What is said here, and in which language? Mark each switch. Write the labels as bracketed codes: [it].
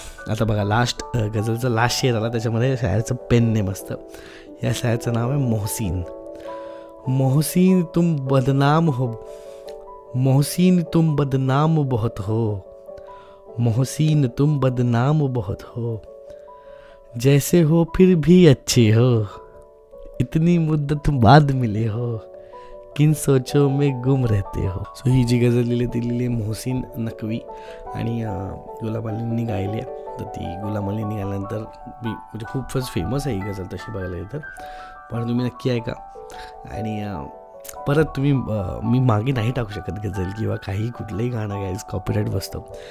[mr] आता बघा last गझलचं last शेर आला, त्याच्यामध्ये शायरचं पेन नेम असतं. या शायरचं नाव आहे मोहसिन. [hi] मोहसिन तुम बदनाम हो, मोहसिन तुम बदनाम बहुत हो, मोहसिन तुम बदनाम बहुत हो, जैसे हो फिर भी अच्छे हो, इतनी मुद्दत बाद मिले हो, किन सोचो में गुम रहते हो. [mr] सो ही जी गझल लिहिली ती लिहिली मोहसिन नकवी आणि गुलाम अलींनी गायली आहे. तर ती गुलाम अलींनी गायल्यानंतर म्हणजे खूपच फेमस आहे ही गझल तशी बघायला गेलं तर. पण तुम्ही नक्की ऐका. आणि परत तुम्ही मी मागे नाही टाकू शकत गझल किंवा काही कुठलंही गाणं गायचं, कॉपीराईट बसतं.